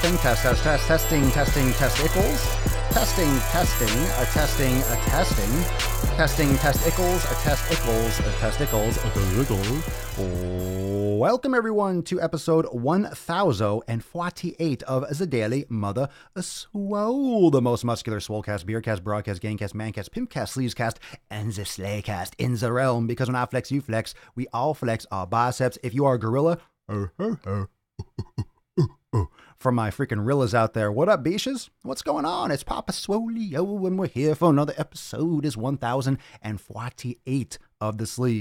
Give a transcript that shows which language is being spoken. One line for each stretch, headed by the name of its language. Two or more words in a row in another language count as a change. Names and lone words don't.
English: Testing, testicles. Welcome everyone to episode 1048 of the Daily Mother Swole, the most muscular swolecast, beercast, broadcast, gangcast, mancast, pimpcast, sleevescast, and the slaycast in the realm. Because when I flex, you flex. We all flex our biceps. If you are a gorilla, from my freaking rillas out there, what up, beaches? What's going on? It's Papa Swolio, and we're here for another episode. Is 1048 of the Sleeves.